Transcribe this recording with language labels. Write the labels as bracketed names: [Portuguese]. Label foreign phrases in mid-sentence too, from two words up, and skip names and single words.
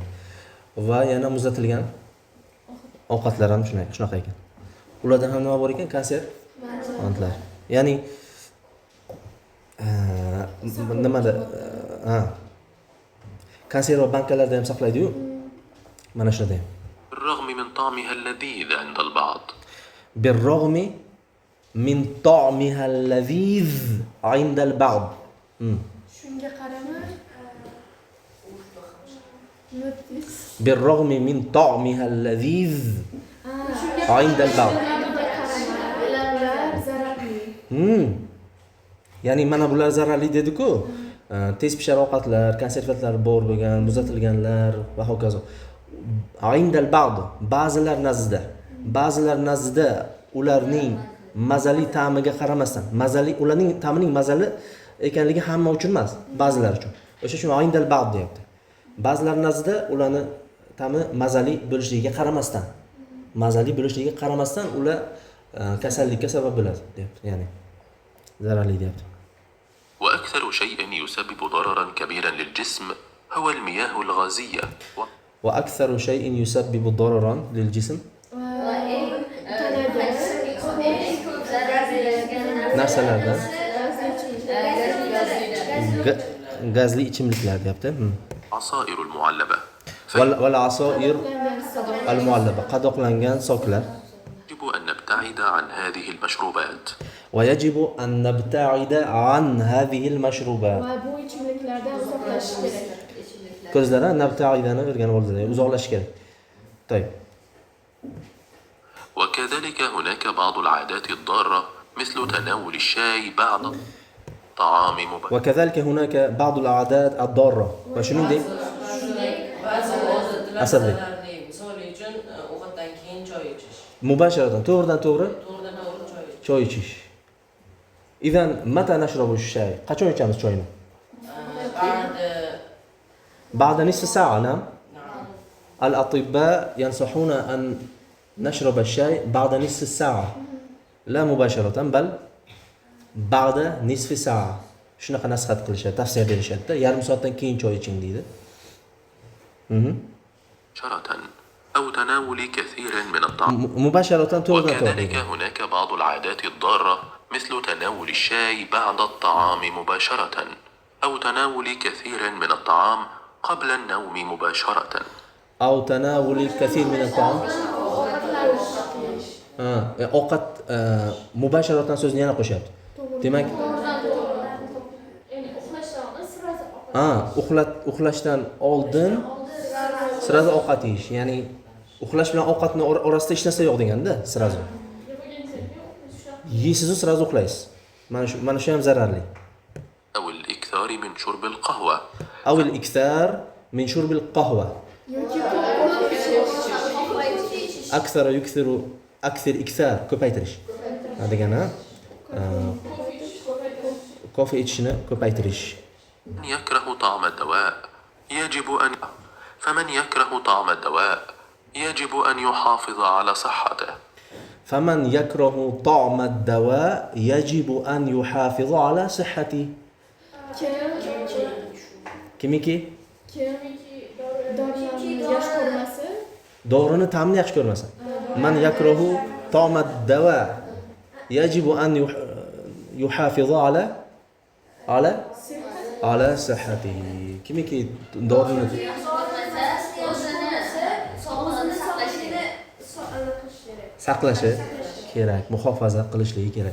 [Uzbek] Va yana muzlatilgan ovqatlar ham shunaqa ekan. Ulardan ham nima bor ekan? Konservantlar. Ya'ni nimada konserva bankalarda ham saqlaydi-yu. Mana shunda ham. [Arabic] بالرغم من طعمها اللذيذ عند البعض. بالرغم من طعمها اللذيذ عند البعض. [Uzbek] Shunga qaramay, nutis. [Arabic] بالرغم من طعمها اللذيذ عند البعض. [Uzbek] Ular zararli. Ya'ni mana bular zararli dedi-ku. Tez pishar ovqatlar, konservantlar bor bo'lgan, muzlatilganlar va hokazo. [Arabic] عند البعض, [Uzbek] ba'zilar nazdida ularning mazali ta'miga qaramasdan, mazali ularning ta'mining mazali ekanligi hamma uchun emas, ba'zilar uchun. O'sha uchun [Arabic] عند البعض [Uzbek] deyapti. Ba'zilar nazdida ularni ta'mi mazali bo'lishligiga qaramasdan, ular kasallikka sabab bo'ladi deyapti, ya'ni zararli deyapti. [Arabic] وأكثر شيء يسبب ضررا كبيرا للجسم هو المياه الغازية وأكثر شيء يسبب ضررا للجسم [Uzbek] narsalardan gazli ichimliklar deyapti. [Arabic] عصائر المعلبة والعصائر المعلبة, [Uzbek] qadoqlangan soklar. [Arabic] يجب أن نبتعد عن هذه المشروبات ويجب أن نبتعد عن هذه المشروبات. [Uzbek] Va bu ichimliklardan uzoqlashish kerak. Ko'zlara nabtaidani o'rganib oldilar, uzoqlash kerak. To'y. [Arabic] وكذلك هناك بعض العادات الضارة مثل تناول الشاي بعد الطعام مباشرة وكذلك هناك بعض العادات الضارة. وشنو Asadbek. [Uzbek] Misol uchun ovqatdan keyin choy ichish. Mubasharatan, to'g'ridan to'g'ri Choy ichish. choy ichish. [Arabic] إذن متى نشرب الشاي. [Uzbek] Qachon ichamiz choyni? [Arabic] بعد نصف ساعة. نعم. الأطباء ينصحون أن نشرب الشاي بعد نصف ساعة، لا مباشرة بل بعد نصف ساعة. شنو نسخت قلشة تفسير berishadi. [Uzbek] Yarim soatdan keyin choy iching deydi. [Arabic] أو تناول كثير من الطعام. مباشرة to'g'ridan وكذلك [Uzbek] to'g'ri. [Arabic] هناك بعض العادات الضارة مثل تناول الشاي بعد الطعام مباشرة أو تناول كثير من الطعام قبل النوم مباشرة أو تناول الكثير من الطعام. [Uzbek] Ovqat mubasharatan so'zni yana qo'shyapti. Demak, uxlashdan oldin sirazi ovqat yeyish, ya'ni uxlash bilan ovqatni orasida hech narsa yo'q deganda, sirazi. Yeysiz sirazi uxlaysiz. Mana shu ham zararli. [Arabic] أو الإكثار من شرب القهوة أو الإكثار من شرب القهوة. أكثر إكثار ko'paytirish. [Uzbek] Degani kofe ichishni ko'paytirish. [Arabic] فمن يكره طعم الدواء يجب أن يحافظ على صحته. فمن يكره طعم الدواء يجب أن يحافظ على صحته. [Uzbek] Kimiki? Dorining ta'mini yaxshi ko'rmasa. [Arabic] من يكره طعم الدواء يجب أن يحافظ على صحته. [Uzbek] Kimiki dorining saqlashi kerak, muhofaza qilishligi kerak.